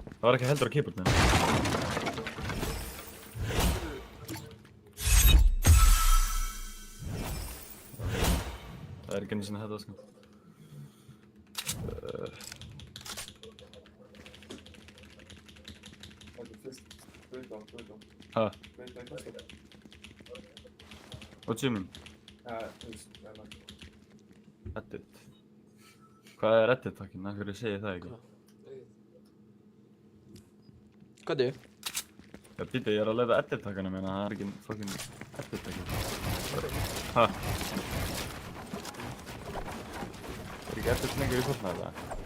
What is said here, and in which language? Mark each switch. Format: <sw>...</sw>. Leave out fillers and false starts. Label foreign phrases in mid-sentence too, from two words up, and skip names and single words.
<is>Það var ekki heldur á keyboardinu. Það er ekki einu sinni þetta, sko. Hæ?</is> <en>What do you mean? Edit.</en> <is>Hvað er edit-takkinn? Af hverju segi ég það ekki? Hvað er? Já, býta, ég er að leiða edit-takkana minna, það er ekki fucking edit-takkinn. Hæ? Er ekki edit lengur í Fortnite, eða?</is>